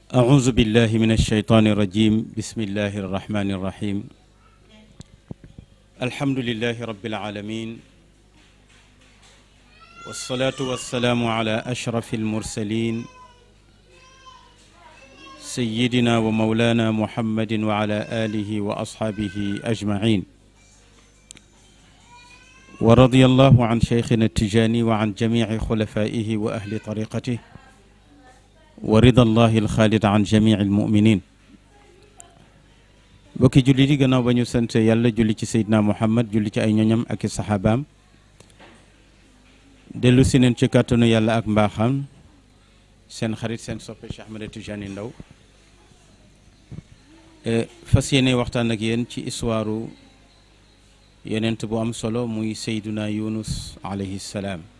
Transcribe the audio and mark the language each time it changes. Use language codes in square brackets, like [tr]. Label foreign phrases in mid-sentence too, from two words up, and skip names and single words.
[ar] أعوذ بالله من الشيطان الرجيم بسم الله الرحمن الرحيم الحمد لله رب العالمين والصلاة والسلام على أشرف المرسلين سيدنا ومولانا محمد وعلى آله وأصحابه أجمعين ورضي الله عن شيخنا التجاني وعن جميع خلفائه وأهل طريقته ورضا الله الخالد عن جميع المؤمنين [wo] bokki julli di gannaaw ba ñu sant yàlla julli ci Seydina Muhammad julli ci ay ñoñam ak i saxaabaam dellu si neen ci kàttanu yàlla ak mbaaxam seen xarit seen soppe Cheikh Ahmed Tidiane Ndao fas yéene waxtaan ak yéen ci histoire yonent bu am solo muy Seydina Yunus [ar] عليه السلام